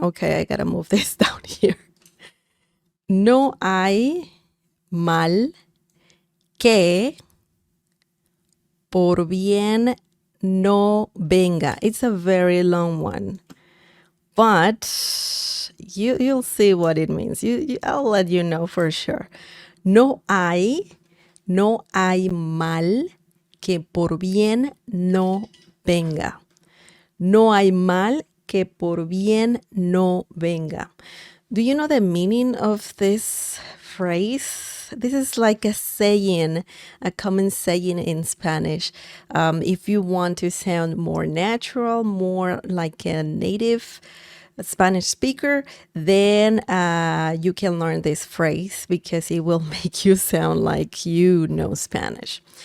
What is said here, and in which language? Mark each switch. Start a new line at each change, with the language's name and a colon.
English: Okay, I gotta move this down here.
Spanish: No hay mal que por bien no venga.
English: It's a very long one, but you'll see what it means. I'll let you know for sure.
Spanish: No hay mal que por bien no venga. No hay mal que por bien no venga.
English: Do you know the meaning of this phrase? This is like a saying, a common saying in Spanish. If you want to sound more natural, more like a native Spanish speaker, then you can learn this phrase because it will make you sound like you know Spanish.